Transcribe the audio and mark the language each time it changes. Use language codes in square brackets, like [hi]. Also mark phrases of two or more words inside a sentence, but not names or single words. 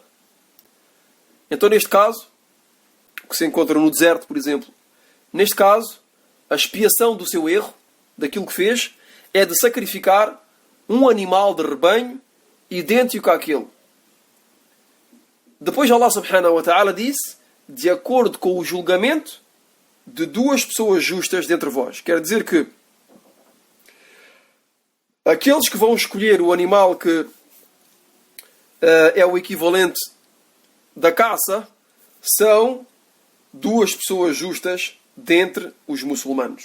[pt] Então, neste caso, que se encontra no deserto, por exemplo, neste caso, a expiação do seu erro, daquilo que fez, é de sacrificar um animal de rebanho idêntico àquele. Depois [ar] الله سبحانه وتعالى [pt] disse, de acordo com o julgamento de duas pessoas justas dentre vós. Quer dizer que aqueles que vão escolher o animal que é o equivalente da caça são duas pessoas justas dentre os muçulmanos.